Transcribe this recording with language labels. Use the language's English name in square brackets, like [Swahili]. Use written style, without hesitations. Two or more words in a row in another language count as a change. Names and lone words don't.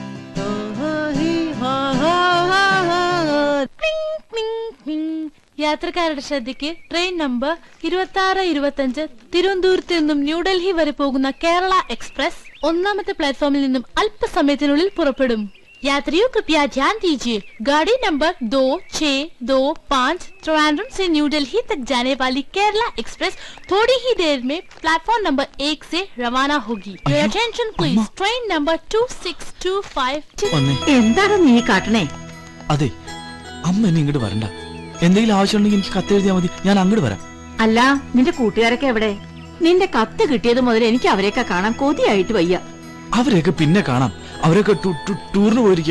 [Malayalam] യാത്രക്കാരുടെ ശ്രദ്ധയ്ക്ക് ട്രെയിൻ നമ്പർ 2625 തിരുവനന്തപുരത്ത് നിന്നും ന്യൂഡൽഹി വരെ പോകുന്ന കേരള എക്സ്പ്രസ് 1ാമത്തെ പ്ലാറ്റ്ഫോമിൽ നിന്നും അല്പസമയത്തിനുള്ളിൽ പുറപ്പെടും. [Hindi] यात्रियों कृपया ध्यान दीजिए, गाड़ी नंबर 2625 त्रिवेंद्रम से न्यू दिल्ली तक जाने वाली केरला एक्सप्रेस थोड़ी ही देर में प्लेटफॉर्म नंबर 1 से रवाना होगी. [English] Your attention please. [Hindi] ट्रेन नंबर 2625. [Malayalam] എന്താണ് നീ കാട്ടണേ? അതെ, അമ്മ എന്നെ ഇങ്ങോട്ട് വരണ്ട. എന്തെങ്കിലും ആവശ്യമുണ്ടെങ്കിൽ എനിക്ക് കത്തെഴുതിയാൽ മതി, ഞാൻ അങ്ങോട്ട് വരാം. അല്ല, നിന്റെ കൂട്ടുകാരൊക്കെ എവിടെ? നിന്റെ കത്ത് കിട്ടിയത് മുതൽ എനിക്ക് അവരെയൊക്കെ കാണാൻ കൊതിയായിട്ട് വയ്യ. അവരെയൊക്കെ പിന്നെ കാണാം. അവരൊക്കെ ടൂറിന് പോയിരിക്കുക.